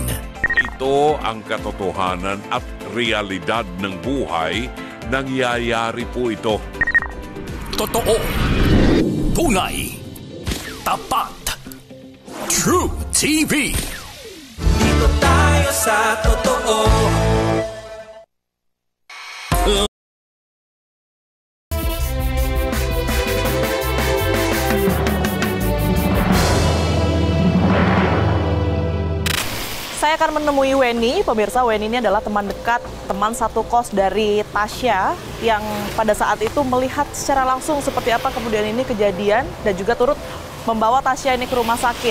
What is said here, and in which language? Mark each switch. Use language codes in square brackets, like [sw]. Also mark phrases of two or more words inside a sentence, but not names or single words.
[tl] Ito ang katotohanan at realidad ng buhay. Nangyayari po ito. Totoo, tunay, tapat, True TV. Dito tayo sa totoo. [id] Saya akan menemui Weni, pemirsa. Weni ini adalah teman dekat, teman satu kos dari Tasya yang pada saat itu melihat secara langsung seperti apa kemudian ini kejadian dan juga turut membawa Tasya ini ke rumah sakit.